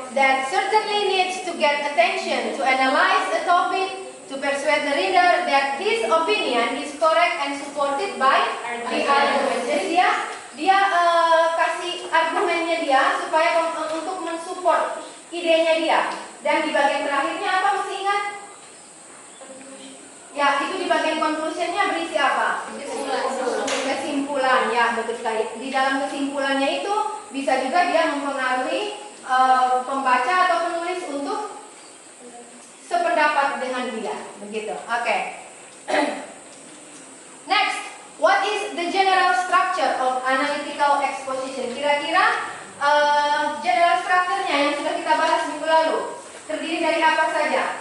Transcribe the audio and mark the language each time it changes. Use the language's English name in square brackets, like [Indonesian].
[English] That certainly needs to get attention to analyze a topic to persuade the reader that his opinion is correct and supported by the argument. [Indonesian] Jadi dia kasih argumennya dia supaya untuk mensupport idenya dia. Dan di bagian terakhirnya apa, masih ingat? Ya, itu di bagian conclusionnya berisi apa? Kesimpulan, ya betul sekali. Di dalam kesimpulannya itu bisa juga dia mempengaruhi pembaca atau penulis untuk sependapat dengan dia, begitu. Oke. [English] Next, what is the general structure of analytical exposition? [Indonesian] Kira-kira general structure-nya yang sudah kita bahas minggu lalu terdiri dari apa saja?